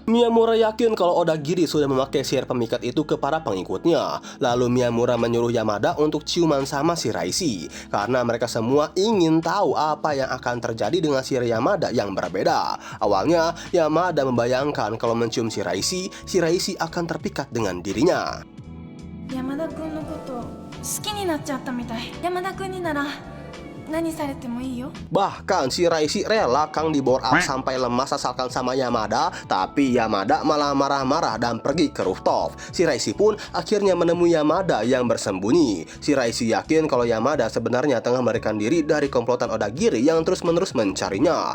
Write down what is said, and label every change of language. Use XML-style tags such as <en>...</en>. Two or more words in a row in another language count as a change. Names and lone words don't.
<id>Miyamura yakin kalau Odagiri sudah memakai sihir pemikat itu ke para pengikutnya. Lalu Miyamura menyuruh Yamada untuk ciuman sama Shiraishi karena mereka semua ingin tahu apa yang akan terjadi dengan sihir Yamada yang berbeda. Awalnya Yamada membayangkan kalau mencium Shiraishi, Shiraishi akan terpikat dengan dirinya.</id> <ja>山田君のこと好きになっちゃったみたい。山田君になら何されてもいいよ。</ja> <id>Bahkan Shiraishi rela Kang di bore up sampai lemas asalkan sama Yamada, tapi Yamada malah marah-marah dan pergi ke rooftop. Shiraishi pun akhirnya menemui Yamada yang bersembunyi. Shiraishi yakin kalau Yamada sebenarnya tengah melarikan diri dari komplotan Odagiri yang terus-menerus mencarinya.</id>